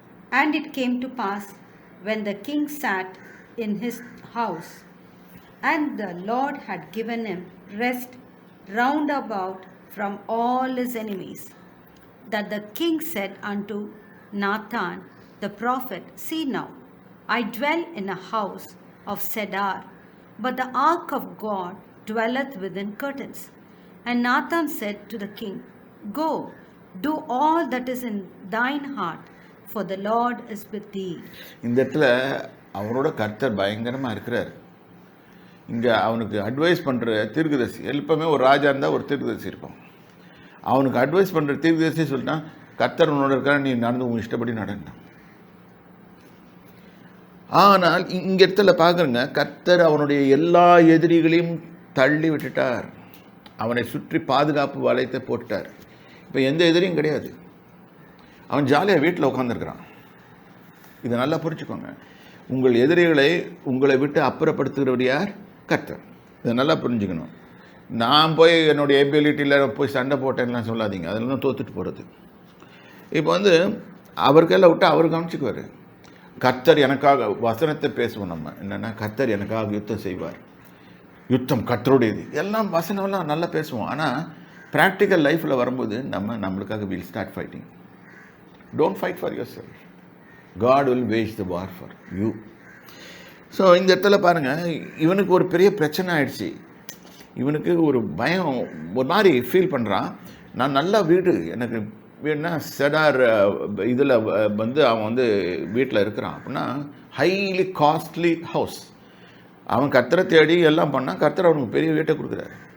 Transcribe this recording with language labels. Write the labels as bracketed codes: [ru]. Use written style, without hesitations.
[en] And it came to pass, when the king sat in his house, and the Lord had given him rest round about from all his enemies, that the king said unto Nathan the prophet, see now, I dwell in a house of cedar, but the ark of God dwelleth within curtains. And Nathan said to the king, go, do all that is in thine heart, for the Lord is with thee. [ta] இந்த இடத்துல அவரோட கர்த்தர் பயங்கரமாக இருக்கிறார். இங்கே அவனுக்கு advice பண்ணுற தீர்க்கதரிசி, எப்பவுமே ஒரு ராஜா இருந்தால் ஒரு தீர்க்கதரிசி இருப்பான். அவனுக்கு அட்வைஸ் பண்ணுற தீர்க்கதரிசி சொல்லிட்டான், கர்த்தர் உன்னோட இருக்கிற, நீ நடந்து உன் இஷ்டப்படி நடந்தான். ஆனால் இங்க இடத்துல பார்க்குறங்க, கர்த்தர் அவனுடைய எல்லா எதிரிகளையும் தள்ளி விட்டுட்டார். அவனை சுற்றி பாதுகாப்பு வளையத்தை போட்டுட்டார். இப்போ எந்த எதிரியும் கிடையாது. அவன் ஜாலியாக வீட்டில் உட்காந்துருக்கிறான். இதை நல்லா புரிஞ்சுக்கோங்க. உங்கள் எதிரிகளை உங்களை விட்டு அப்புறப்படுத்துகிறவர் யார்? கர்த்தர். இதை நல்லா புரிஞ்சுக்கணும். நான் போய் என்னுடைய எபிலிட்டியில் போய் சண்டை போட்டேன்லாம் சொல்லாதீங்க. அதில் தான் தோத்துட்டு போகிறது. இப்போ அவர் கையில் விட்டு அவர் கவனிச்சுக்குவார். கர்த்தர் எனக்காக வசனத்தை பேசுவோம். நம்ம என்னென்னா, கர்த்தர் எனக்காக யுத்தம் செய்வார், யுத்தம் கர்த்தருடையது, எல்லாம் வசனம்லாம் நல்லா பேசுவோம். ஆனால் ப்ராக்டிக்கல் லைஃப்பில் வரும்போது நம்மளுக்காக [en] Will start fighting. Don't fight for your self. God will wage the war for you. [ta] So இந்த இடத்துல பாருங்கள், இவனுக்கு ஒரு பெரிய பிரச்சனை ஆயிடுச்சு. இவனுக்கு ஒரு பயம், ஒரு மாதிரி ஃபீல் பண்ணுறான். நான் நல்ல வீடு, எனக்கு வீடுனா செடார் இதில் அவன் வீட்டில் இருக்கிறான். அப்படின்னா ஹைலி காஸ்ட்லி ஹவுஸ். அவன் கர்த்தரை தேடி எல்லாம் பண்ணால் கர்த்தர் அவனுக்கு பெரிய வீட்டை கொடுக்குறாரு.